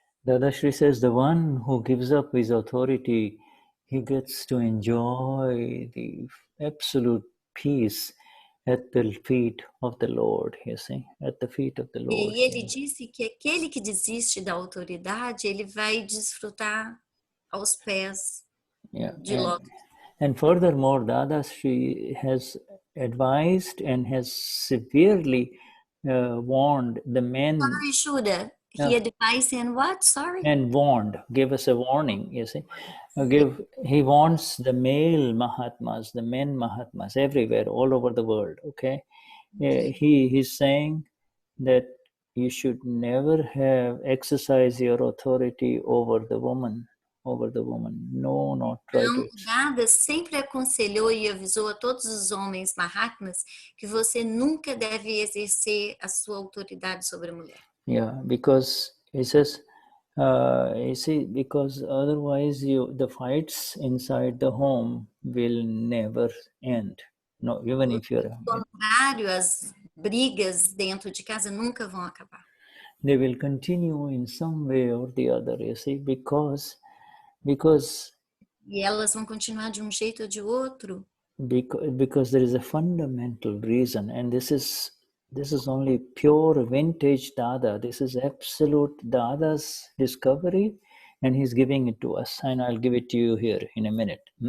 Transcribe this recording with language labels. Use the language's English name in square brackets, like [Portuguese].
[English] Dadashri says the one who gives up his authority, he gets to enjoy the absolute peace at the feet of the Lord, you see, at the feet of the Lord. [Portuguese] E ele disse que aquele que desiste da autoridade, ele vai desfrutar aos pés de Lótus. [English] And furthermore, Dadashri has advised and has severely warned the men. Sorry, Shuddha. He advised and what? Sorry? And warned, gave us a warning, you see. He warns the male Mahatmas, the men Mahatmas everywhere, all over the world, okay? He's saying that you should never have exercise your authority over the woman. No, not try to. [Portuguese] Nada sempre aconselhou e avisou a todos os homens Mahatmas que você nunca deve exercer a sua autoridade sobre a mulher. [English] Yeah, because he says, you see, because otherwise the fights inside the home will never end. No, even if you're. [Portuguese] Ao contrário, as brigas dentro de casa nunca vão acabar. [English] They will continue in some way or the other, you see, because [Portuguese] e elas vão continuar de um jeito ou de outro. [English] Because there is a fundamental reason, and this is only pure vintage Dada. This is absolute Dada's discovery, and he's giving it to us, and I'll give it to you here in a minute.